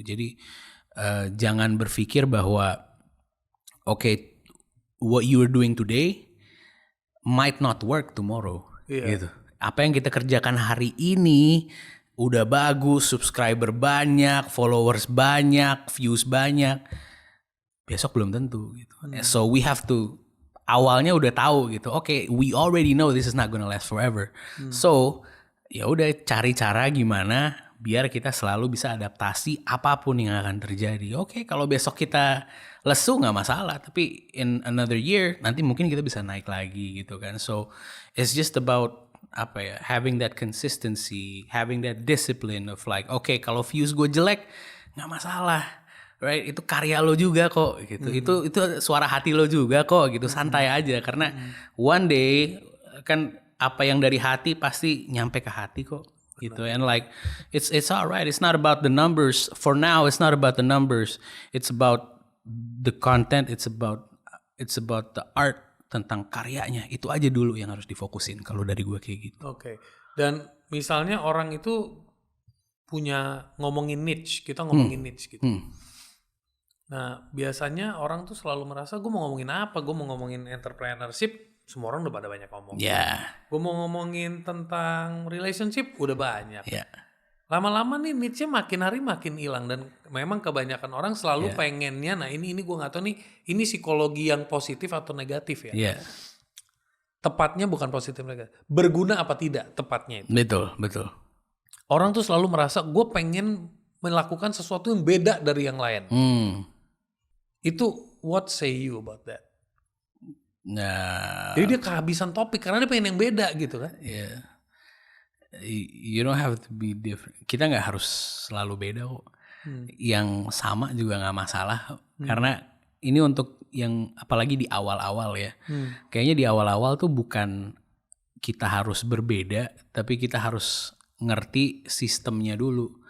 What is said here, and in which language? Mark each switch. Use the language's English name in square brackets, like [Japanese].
[Indonesian] Jadi jangan berpikir bahwa [English] what you are doing today might not work tomorrow [Indonesian] gitu. Apa yang kita kerjakan hari ini udah bagus, subscriber banyak, followers banyak, views banyak, besok belum tentu gitu. [English] So we have to [Indonesian] awalnya udah tahu gitu. [English] Oke, we already know this is not gonna last forever. [Indonesian] So ya udah cari cara gimana biar kita selalu bisa adaptasi apapun yang akan terjadi. Oke, kalau besok kita lesu nggak masalah, tapi [English] in another year [Indonesian] nanti mungkin kita bisa naik lagi gitu kan. [English] So it's just about [Indonesian] apa ya, [English] having that consistency, having that discipline of like, [Indonesian] oke, kalau views gue jelek nggak masalah. [English] Right, [Indonesian] itu karya lo juga kok gitu. Itu suara hati lo juga kok gitu. Santai aja karena [English] one day [Indonesian] kan apa yang dari hati pasti nyampe ke hati kok gitu. [English] And like it's alright. It's not about the numbers. For now it's not about the numbers. It's about the content. It's about the art, [Indonesian] tentang karyanya. Itu aja dulu yang harus difokusin kalau dari gue kayak gitu. Oke. Dan misalnya orang itu punya ngomongin niche, kita ngomongin niche gitu. Nah, biasanya orang tuh selalu merasa gue mau ngomongin apa? Gue mau ngomongin entrepreneurship, semua orang udah pada banyak ngomong. Gue mau ngomongin tentang relationship, udah banyak. Lama-lama nih niche-nya makin hari makin hilang dan memang kebanyakan orang selalu pengennya, nah ini gue nggak tahu nih, ini psikologi yang positif atau negatif ya? Tepatnya bukan positif negatif, berguna apa tidak tepatnya itu? Betul. Orang tuh selalu merasa gue pengen melakukan sesuatu yang beda dari yang lain. Itu [English] what say you about that? [Indonesian] Nah, jadi dia kehabisan topik karena dia pengen yang beda gitu kan? [English] You don't have to be different. [Indonesian] Kita nggak harus selalu beda kok. Yang sama juga nggak masalah. Karena ini untuk yang apalagi di awal-awal ya. Kayaknya di awal-awal tuh bukan kita harus berbeda, tapi kita harus ngerti sistemnya dulu.